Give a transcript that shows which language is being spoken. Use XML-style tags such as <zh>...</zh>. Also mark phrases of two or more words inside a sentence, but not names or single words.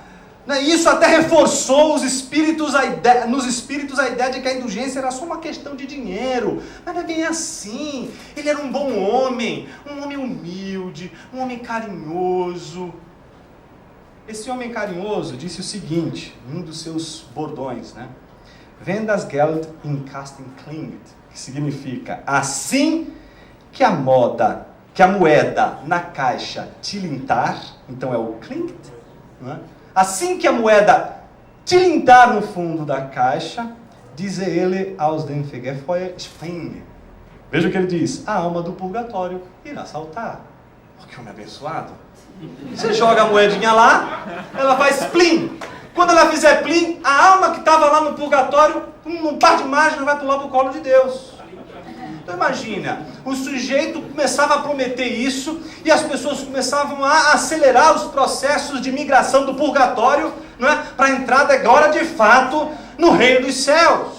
<pt>Isso até reforçou nos espíritos a ideia de que a indulgência era só uma questão de dinheiro. Mas não é bem assim. Ele era um bom homem, um homem humilde, um homem carinhoso. Esse homem carinhoso disse o seguinte, um dos seus bordões, né?</pt> <de>Wenn das Geld in Kasten klingt,</de> <pt>que significa assim que a moeda na caixa tilintar, então é o klingt, né? Assim que a moeda tilintar no fundo da caixa, diz ele</pt> <de>aus dem Fegefeuer springen.</de> <pt>Veja o que ele diz, a alma do purgatório irá saltar. Oh, que homem abençoado. Você joga a moedinha lá, ela faz plim. Quando ela fizer plim, a alma que estava lá no purgatório, num par de mágica, vai pular para o colo de Deus. Então imagina, o sujeito começava a prometer isso e as pessoas começavam a acelerar os processos de migração do purgatório, não é, para a entrada agora de fato no reino dos céus.</pt>